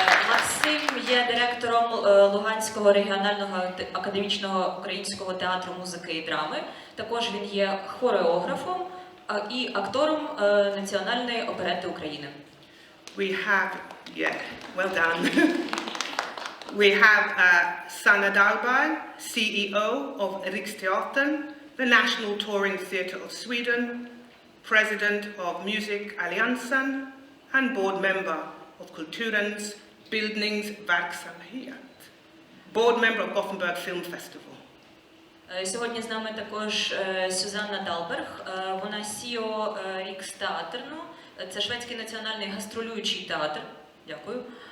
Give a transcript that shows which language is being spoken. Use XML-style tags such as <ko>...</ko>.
<uk>Максим є директором Луганського регіонального академічного українського театру музики і драми. Також він є хореографом і актором Національної оперети України.</uk> <en>We have, well done. We have Sanna Dalberg, CEO of Riksteatern, the National Touring Theatre of Sweden, President of Music Alliansen, and board member of Kulturens Bildningsverksamhet, board member of Gothenburg Film Festival.</en> <uk>Сьогодні з нами також Сюзанна Далберг, вона CEO Рікстеатерну, це шведський національний гастролюючий театр. Дякую.</uk>